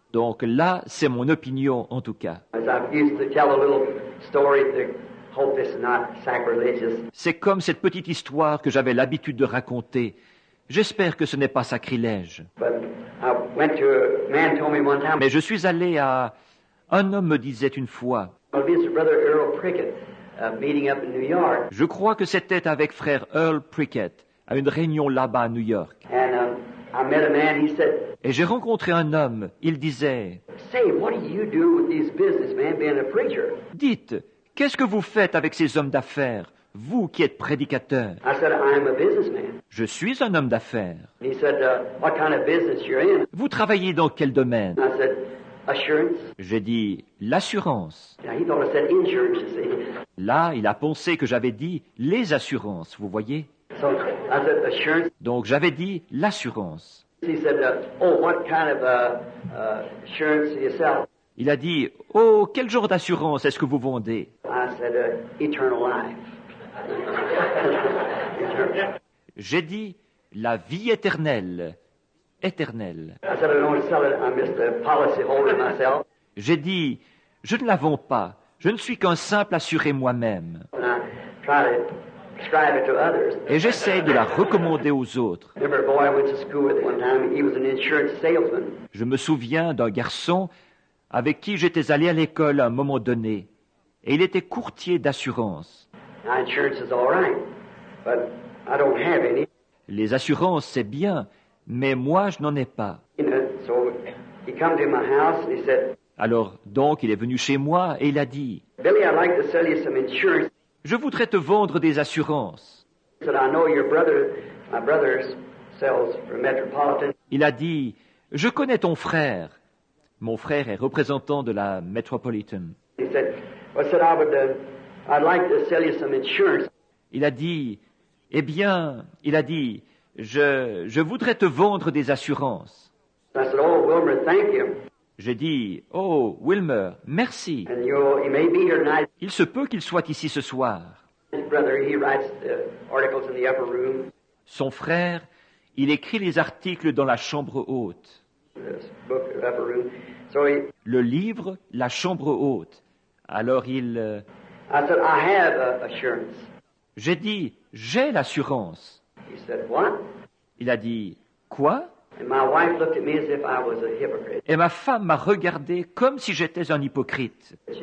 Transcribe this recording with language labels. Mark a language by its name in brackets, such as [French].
[French] Donc là, c'est mon opinion en tout cas. [English] As I used to tell a little story to hope this is not sacrilegious. [French] C'est comme cette petite histoire que j'avais l'habitude de raconter. J'espère que ce n'est pas sacrilège. [English] But I went to a man told me one time. [French] Mais je suis allé à... Un homme me disait une fois, [English] I'll visit Brother Earl Prickett, meeting up in New York. [French] je crois que c'était avec frère Earl Prickett, à une réunion là-bas à New York. [English] And I met a man, he said, [French] Et j'ai rencontré un homme, il disait, [English] say, what do you do with these businessmen being a preacher? [French] dites, qu'est-ce que vous faites avec ces hommes d'affaires, vous qui êtes prédicateur? [English] I said, I'm a businessman. [French] Je suis un homme d'affaires. [English] And he said, what kind of business you're in? [French] Vous travaillez dans quel domaine? [English] I said, assurance. [French] J'ai dit, l'assurance. [English] Now, he thought I said insurance, you see. [French] Là, il a pensé que j'avais dit les assurances, vous voyez? [English] So I said, assurance. [French] Donc j'avais dit l'assurance. [English] He said, oh, what kind of insurance do you sell? [French] Il a dit, oh, quel genre d'assurance est-ce que vous vendez? [English] I said, eternal life. [French] J'ai dit, la vie éternelle. Éternelle. [English] I said, I don't sell it. I'm just a policy holder myself. [French] J'ai dit, je ne la vends pas. Je ne suis qu'un simple assuré moi-même. [English] And I try to prescribe it to others. [French] Et j'essaie de la recommander aux autres. [English] Remember a boy I went to school with one time. He was an insurance salesman. [French] Je me souviens d'un garçon avec qui j'étais allé à l'école à un moment donné. Et il était courtier d'assurance. [English] Now, insurance is all right, but I don't have any. [French] Les assurances, c'est bien, mais moi, je n'en ai pas. [English] You know, so he come to my house and he said, [French] Alors, donc, il est venu chez moi et il a dit, [English] Billy, I'd like to sell you some insurance. [French] je voudrais te vendre des assurances. [English] He said, I know your brother, my brother sells for Metropolitan. [French] Il a dit, je connais ton frère. Mon frère est représentant de la Metropolitan. [English] He said, well, I said, I'd like to sell you some insurance. [French] Il a dit, eh bien, il a dit, je voudrais te vendre des assurances. [English] I said, oh, Wilmer, thank you. [French] J'ai dit, oh, Wilmer, merci. [English] And he may be here tonight. [French] Il se peut qu'il soit ici ce soir. [English] His brother, he writes the articles in the upper room. [French] Son frère, il écrit les articles dans la chambre haute. [English] This book, the upper room. So [French] Le livre, la chambre haute. Alors [English] I said, I have assurance. [French] j'ai dit, j'ai l'assurance. [English] He said, what? [French] Il a dit, quoi? [English] And my wife looked at me as if I was a hypocrite. [French] Et ma femme m'a regardé comme si j'étais un hypocrite.